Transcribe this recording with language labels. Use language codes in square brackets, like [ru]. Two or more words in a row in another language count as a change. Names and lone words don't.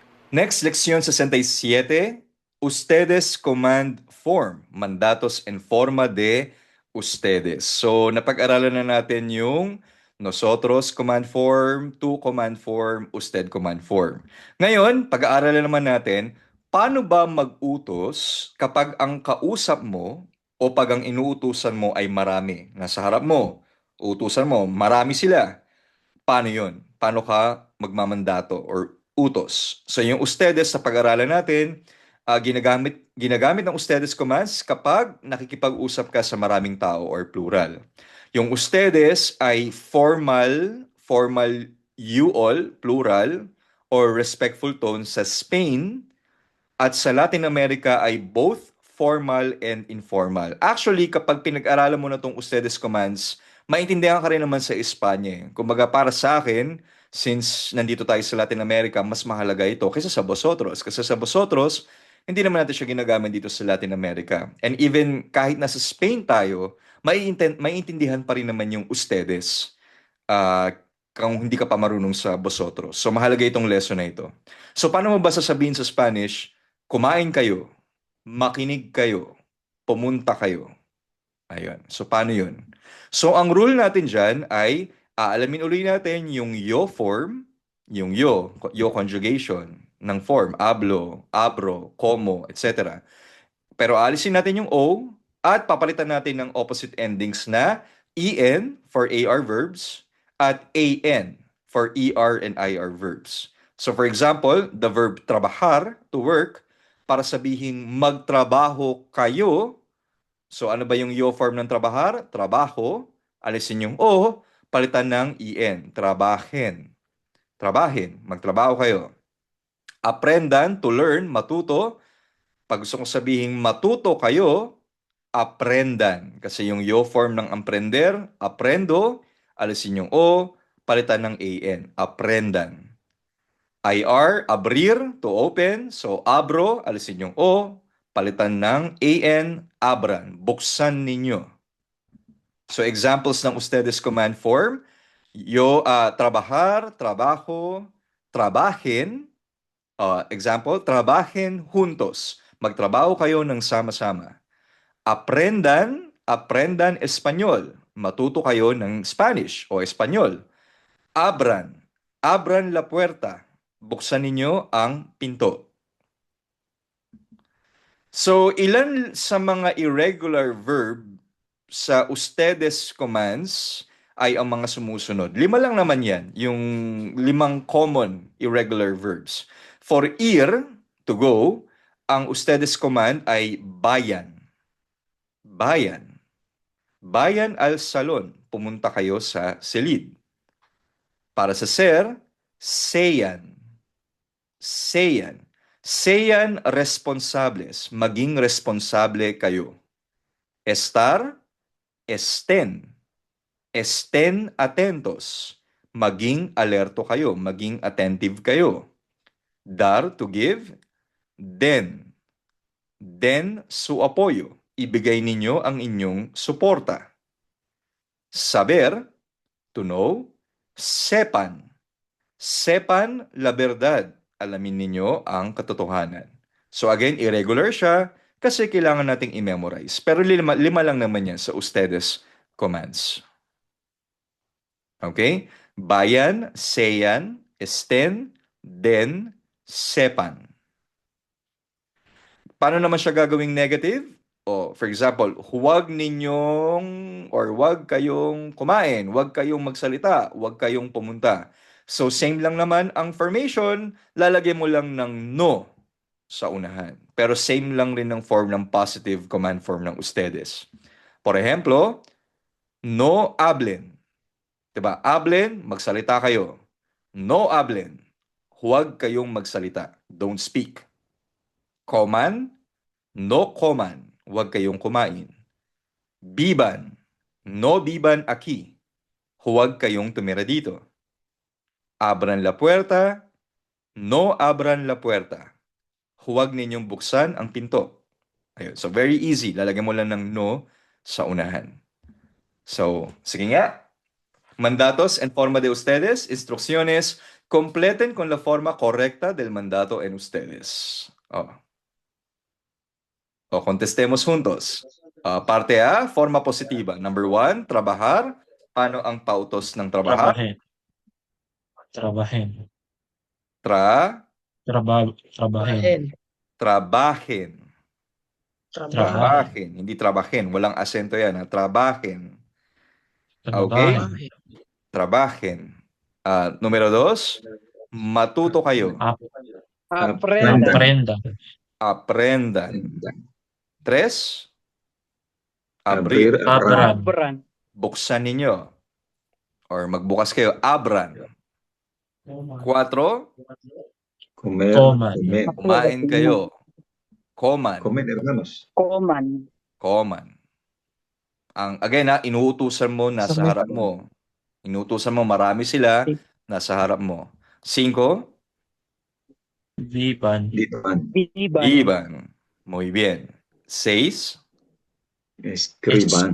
[en] Next, lección 67. Ustedes command form. [es] Mandatos en forma de ustedes. [tl] So, napag-aralan na natin yung nosotros [en] command form, [tl] tú [en] command form, [tl] usted [en] command form. [tl] Ngayon, pag-aaralan naman natin, paano ba mag-utos kapag ang kausap mo o pag ang inuutusan mo ay marami? Nasa harap mo, utusan mo, marami sila. Paano yun? Paano ka magmamandato or utos? So yung ustedes sa pag-aralan natin, ginagamit ng ustedes commands kapag nakikipag-usap ka sa maraming tao or plural. [en] Yung ustedes ay formal you all, plural, or respectful tone [tl] sa Spain, at sa Latin America ay [en] both formal and informal. [tl] Actually, kapag pinag-aralan mo na tong ustedes commands, maintindihan ka rin naman sa Espanya. Kumbaga para sa akin, since nandito tayo sa Latin America, mas mahalaga ito kaysa sa vosotros. Kasi sa vosotros, hindi naman natin siya ginagamit dito sa Latin America. [en] And even [tl] kahit nasa Spain tayo, maiintindihan pa rin naman yung ustedes. ah, kung hindi ka pa marunong sa vosotros. So mahalaga itong lesson na ito. So paano mo ba sasabihin sa Spanish, kumain kayo, makinig kayo, pumunta kayo? Ayun. So paano yun? So ang rule natin dyan ay aalamin uli natin yung yo form, yung yo conjugation ng form, [es] hablo, abro, como, etc. [tl] Pero alisin natin yung O at papalitan natin ng [en] opposite endings [tl] na EN [en] for AR verbs [tl] at AN [en] for ER and IR verbs. So for example, the verb trabajar, to work, [tl] para sabihin magtrabaho kayo. So ano ba yung yo form ng trabajar? [es] Trabaho. [tl] Alisin yung O, palitan ng EN. [es] Trabajen. [tl] Trabahin. Magtrabaho kayo. [es] Aprendan, [en] to learn, [tl] matuto. Pag gusto kong sabihin matuto kayo, aprendan. Kasi yung yo form ng aprender, aprendo, alisin yung O, palitan ng AN. [es] Aprendan. IR, abrir, [en] to open. [es] So, abro, [tl] alisin yung O, palitan ng AN, abran. Buksan ninyo. So, examples ng ustedes command form. [es] Trabajar, trabajo, trabajen. Example, trabajen juntos. [tl] Magtrabaho kayo ng sama-sama. [es] Aprendan Espanyol. [tl] Matuto kayo ng Spanish o Espanyol. [es] Abran la puerta. [tl] Buksan ninyo ang pinto. So, ilan sa mga irregular verb sa ustedes commands ay ang mga sumusunod? Lima lang naman yan, yung limang [en] common irregular verbs. For ir, to go, [tl] ang ustedes command ay bayan. [es] Bayan. Bayan al salon. [tl] Pumunta kayo sa silid. Para sa ser, seyan. [es] Seyan. Seyan responsables. [tl] Maging responsable kayo. [es] Estar, estén. Estén atentos. [tl] Maging alerto kayo. Maging attentive kayo. [en] Dar, to give. [es] Den. Den su apoyo. [tl] Ibigay ninyo ang inyong suporta. [en] Saber, to know. [es] Sepan. Sepan la verdad. [tl] Alamin ninyo ang katotohanan. So again, irregular siya kasi kailangan nating i-memorize. Pero lima lang naman yan sa ustedes commands. [es] Okay? Bayan, seyan, estén, den, sepan. [tl] Paano naman siya gagawing negative? O, for example, huwag ninyong or huwag kayong kumain, huwag kayong magsalita, huwag kayong pumunta. So, same lang naman ang formation, lalagyan mo lang ng no sa unahan. Pero same lang rin ng form ng [en] positive command form [tl] ng ustedes. [es] Por ejemplo, no hablen. [tl] Diba? Hablen, magsalita kayo. [es] No hablen. [tl] Huwag kayong magsalita. [en] Don't speak. [es] Coman, no coman. [tl] Huwag kayong kumain. [es] Biban, no biban aquí. [tl] Huwag kayong tumira dito. [es] Abran la puerta, no abran la puerta. [tl] Huwag ninyong buksan ang pinto. Ayun. [en] So, very easy. [tl] Lalagyan mo lang ng no sa unahan. So, sige nga. [es] Mandatos en forma de ustedes, instrucciones Completen con la forma correcta del mandato en ustedes. O contestemos juntos. Parte A, forma positiva. Number 1, trabajar. [tl] Ano ang pautos ng trabajar? [es] Trabajen. Trabajen. Tra, Trabajen. trabajen. Trabajen. Trabajen. [tl] Hindi trabajen. Walang asento yan. [es] Trabajen. Okay? Trabajen. Trabajen. Numero 2, matuto kayo. Aprendan. Aprendan. Aprendan. 3, abrir. Abran. Abran. [tl] Buksan ninyo. Or magbukas kayo. [es] Abran. 4, Comer, Coman. comer, [tl] kumain kayo. [es] Coman. comer, hermanos. Coman. Coman. [tl] Again inuutusan mo, nasa harap mo. Inuutusan mo, marami sila, nasa harap mo. [es] 5, Vivan. Vivan. Vivan. iban. Muy bien. 6, Escriban.